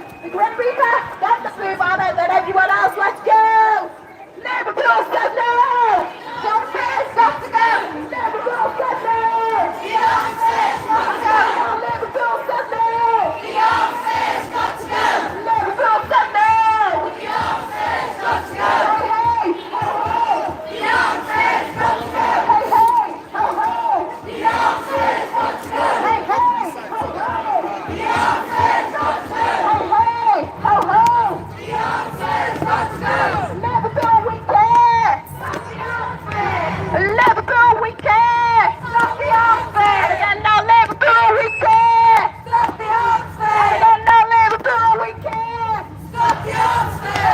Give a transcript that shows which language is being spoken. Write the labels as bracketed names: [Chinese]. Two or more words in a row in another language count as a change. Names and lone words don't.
[English] The Grim Reaper, get the blue banner, then everyone else, let's go. Liverpool says no. Youngsters got to go. Liverpool says no. Youngsters got to go. Liverpool says no. Youngsters got to go. Liverpool says no. Youngsters got to go. Hey, hey, ho, ho. Youngsters got to go. Hey, hey, ho, ho. Youngsters got to go. Hey, hey, ho, ho. Youngsters got to go. Hey, hey, ho, ho. Youngsters got to go. Liverpool, we care. Liverpool, we care. Stop the unfair. And now Liverpool, we care. Stop the unfair. And now Liverpool, we care. Stop the unfair.